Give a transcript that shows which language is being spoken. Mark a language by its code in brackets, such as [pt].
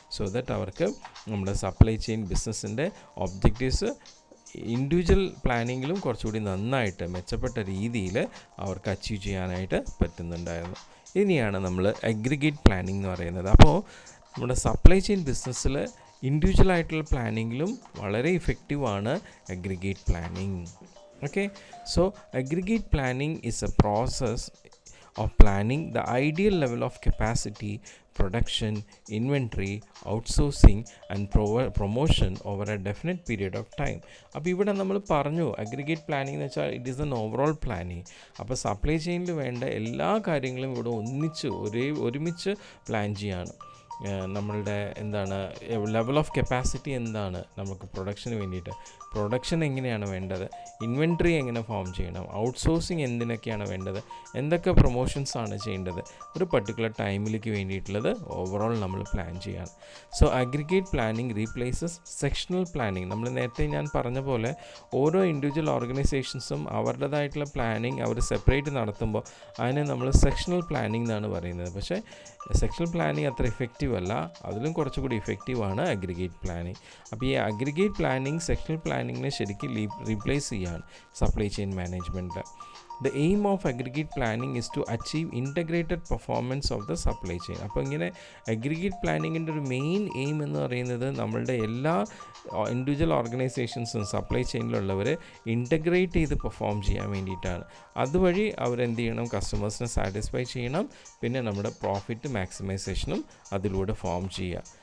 [ml] So that അവർക്ക് നമ്മുടെ supply chain ബിസിനസ്സിൻ്റെ ഒബ്ജക്റ്റീവ്സ് ഇൻഡിവിജ്വൽ പ്ലാനിങ്ങിലും കുറച്ചുകൂടി നന്നായിട്ട് മെച്ചപ്പെട്ട രീതിയിൽ അവർക്ക് അച്ചീവ് ചെയ്യാനായിട്ട് പറ്റുന്നുണ്ടായിരുന്നു. ഇനിയാണ് നമ്മൾ അഗ്രിഗേറ്റ് പ്ലാനിങ് എന്ന് പറയുന്നത്. അപ്പോൾ നമ്മുടെ സപ്ലൈ ചെയിൻ ബിസിനസ്സിൽ ഇൻഡിവിജ്വൽ ആയിട്ടുള്ള പ്ലാനിങ്ങിലും വളരെ ഇഫക്റ്റീവാണ് aggregate planning. [en] Okay, so aggregate planning is a process of planning the ideal level of capacity, production, inventory, outsourcing and promotion over a definite period of time. [ml] അപ്പോൾ ഇവിടെ നമ്മൾ പറഞ്ഞു അഗ്രിഗേറ്റ് പ്ലാനിങ് എന്ന് വെച്ചാൽ [en] It is an overall planning. [ml] അപ്പോൾ supply ചെയിനിൽ വേണ്ട എല്ലാ കാര്യങ്ങളും ഇവിടെ ഒരുമിച്ച് പ്ലാൻ ചെയ്യാണ്. നമ്മളുടെ ലെവൽ ഓഫ് കപ്പാസിറ്റി എന്താണ് നമുക്ക് പ്രൊഡക്ഷന് വേണ്ടിയിട്ട്, പ്രൊഡക്ഷൻ എങ്ങനെയാണ് വേണ്ടത്, ഇൻവെൻട്രി എങ്ങനെ ഫോം ചെയ്യണം, ഔട്ട്സോഴ്സിങ് എന്തിനൊക്കെയാണ് വേണ്ടത്, എന്തൊക്കെ പ്രൊമോഷൻസാണ് ചെയ്യേണ്ടത്, ഒരു പർട്ടിക്കുലർ ടൈമിലേക്ക് വേണ്ടിയിട്ടുള്ളത് ഓവറോൾ നമ്മൾ പ്ലാൻ ചെയ്യാണ്. [en] So aggregate planning replaces sectional planning. [ml] നമ്മൾ നേരത്തെ ഞാൻ പറഞ്ഞ പോലെ ഓരോ ഇൻഡിവിജ്വൽ ഓർഗനൈസേഷൻസും അവരുടേതായിട്ടുള്ള പ്ലാനിങ് അവർ സെപ്പറേറ്റ് നടത്തുമ്പോൾ അതിനെ നമ്മൾ സെക്ഷണൽ പ്ലാനിങ് എന്നാണ് പറയുന്നത്. പക്ഷേ സെക്ഷണൽ പ്ലാനിങ് അത്ര ഇഫക്റ്റീവ് അല്ല, അതിലും കുറച്ചുകൂടി ഇഫക്റ്റീവാണ് അഗ്രിഗേറ്റ് പ്ലാനിങ്. അപ്പോൾ ഈ അഗ്രിഗേറ്റ് പ്ലാനിങ് സെക്ഷണൽ പ്ലാനിങ്ങിനെ ശരിക്കും റീപ്ലേസ് ചെയ്യാണ് supply chain management. [en] The aim of aggregate planning is to achieve integrated performance of the supply chain. [ml] അപ്പോൾ ഇങ്ങനെ അഗ്രിഗേറ്റ് പ്ലാനിങ്ങിൻ്റെ ഒരു മെയിൻ എയിം എന്ന് പറയുന്നത് നമ്മളുടെ എല്ലാ ഇൻഡിവിജ്വൽ ഓർഗനൈസേഷൻസും സപ്ലൈ ചെയിനിലുള്ളവർ ഇൻ്റഗ്രേറ്റ് ചെയ്ത് പെർഫോം ചെയ്യാൻ വേണ്ടിയിട്ടാണ്. അതുവഴി അവരെന്ത് ചെയ്യണം, കസ്റ്റമേഴ്സിനെ സാറ്റിസ്ഫൈ ചെയ്യണം, പിന്നെ നമ്മുടെ പ്രോഫിറ്റ് മാക്സിമൈസേഷനും അതിലൂടെ ഫോം ചെയ്യുക.